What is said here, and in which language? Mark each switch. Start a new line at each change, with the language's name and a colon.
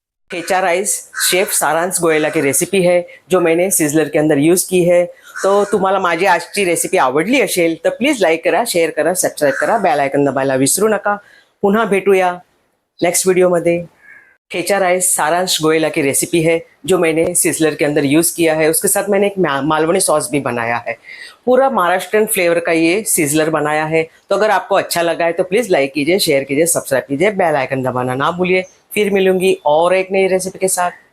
Hindi: Thecha rice chef सारांश गोयला की recipe है, जो मैंने सिजलर के अंदर यूज की है।
Marathi: तो तुम्हाला माझी आजची रेसिपी आवडली असेल तर प्लीज लाईक करा, शेअर करा, सबस्क्राईब करा, बेल आयकॉन दबायला विसरू नका। पुन्हा भेटूया नेक्स्ट वीडियोमध्ये।
Hindi: ठेचा राइस सारांश गोयला की रेसिपी है, जो मैंने सिजलर के अंदर यूज़ किया है। उसके साथ मैंने एक मालवनी सॉस भी बनाया है। पूरा महाराष्ट्रियन फ्लेवर का ये सिजलर बनाया है। तो अगर आपको अच्छा लगा है तो प्लीज़ लाइक कीजिए, शेयर कीजिए, सब्सक्राइब कीजिए, बेल आइकन दबाना ना भूलिए। फिर मिलूंगी और एक नई रेसिपी के साथ।